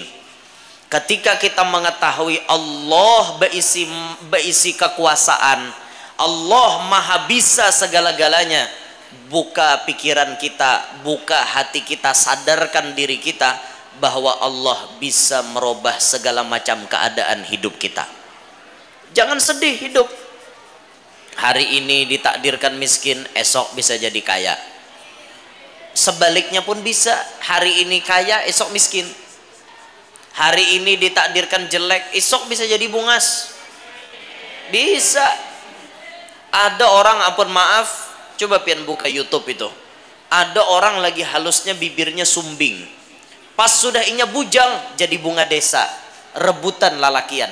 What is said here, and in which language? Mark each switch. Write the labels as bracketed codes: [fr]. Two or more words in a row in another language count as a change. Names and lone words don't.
[id] Ketika kita mengetahui Allah berisi kekuasaan, Allah maha bisa segala-galanya, buka pikiran kita, buka hati kita, sadarkan diri kita bahwa Allah bisa merubah segala macam keadaan hidup kita. Jangan sedih hidup. Hari ini ditakdirkan miskin, esok bisa jadi kaya. Sebaliknya pun bisa, hari ini kaya, esok miskin. Hari ini ditakdirkan jelek, esok bisa jadi bungas. Bisa. [bjn] Ada orang, ampun maaf, coba pian buka YouTube itu. Ada orang lagi halusnya bibirnya sumbing. Pas sudah inya bujang jadi bunga desa. Rebutan lalakian.